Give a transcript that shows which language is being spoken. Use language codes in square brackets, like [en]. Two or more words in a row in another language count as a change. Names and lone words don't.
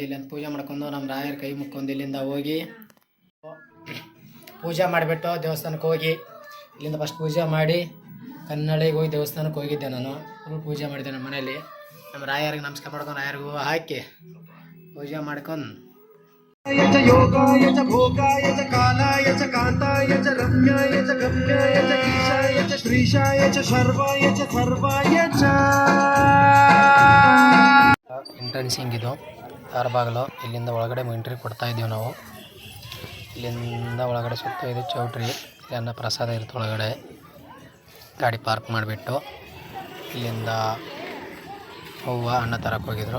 [kn] ಇಲ್ಲಿಂದ ಪೂಜೆ ಮಾಡ್ಕೊಂಡು ನಮ್ಮ ರಾಯರ ಕೈ ಮುಕ್ಕೊಂಡು ಇಲ್ಲಿಂದ ಹೋಗಿ ಪೂಜೆ ಮಾಡಿಬಿಟ್ಟು ದೇವಸ್ಥಾನಕ್ಕೆ ಹೋಗಿ ಇಲ್ಲಿಂದ ಫಸ್ಟ್ ಪೂಜೆ ಮಾಡಿ ಕನ್ನಡಿಗೆ ಹೋಗಿ ದೇವಸ್ಥಾನಕ್ಕೆ ಹೋಗಿದ್ದೆ. ನಾನು ಫುಲ್ ಪೂಜೆ ಮಾಡಿದ್ದೆ ನಮ್ಮ ಮನೇಲಿ. ನಮ್ಮ ರಾಯರಿಗೆ ನಮಸ್ಕಾರ ಮಾಡ್ಕೊಂಡು ರಾಯರಿಗೂ ಹಾಕಿ ಪೂಜೆ ಮಾಡ್ಕೊಂಡು [sa] ಯೋಗಾಯ ಚ ಭೋಗಾಯ ಚ ಕಾಲಾಯ ಚ ಕಾಂತಾಯ ಚ ರಮ್ಯಾಯ ಚ ಗಮ್ಯಾಯ ಚ ಈಶಾಯ ಚ ಶ್ರೀಶಾಯ ಚ ಶರ್ವಾಯ ಚ ಸರ್ವಾಯ ಚ. [kn] ಎಂಟ್ರೆನ್ಸಿಂಗ್ ಇದು ದಾರಬಾಗಿಲು. ಇಲ್ಲಿಂದ ಒಳಗಡೆ ಎಂಟ್ರಿ ಕೊಡ್ತಾ ಇದ್ದೀವಿ ನಾವು. ಇಲ್ಲಿಂದ ಒಳಗಡೆ ಸುತ್ತ ಇದು ಚೌಟ್ರಿ. ಇಲ್ಲಿ ಅನ್ನ ಪ್ರಸಾದ ಇರುತ್ತೆ ಒಳಗಡೆ. ಗಾಡಿ ಪಾರ್ಕ್ ಮಾಡಿಬಿಟ್ಟು ಇಲ್ಲಿಂದ ಹೂವು ಹಣ್ಣು ತರಕ್ಕೆ ಹೋಗಿದ್ರು.